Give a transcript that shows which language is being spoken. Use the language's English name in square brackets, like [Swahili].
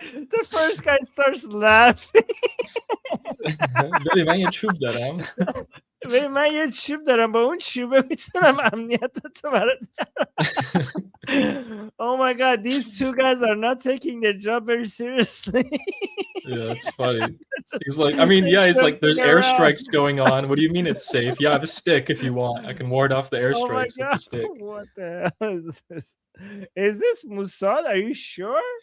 [English] The first guy starts laughing. [Persian] ببین من یه چوب دارم. من یه چوب دارم با اون چوبه میتونم امنیتتو برات. [English] Oh my god, these two guys are not taking their job very seriously. Yeah, it's funny. He's like, I mean, yeah, he's like, there's airstrikes going on. What do you mean it's safe? Yeah, I have a stick if you want. I can ward off the airstrikes with the stick. What the hell is this? Is this Mossad? Are you sure?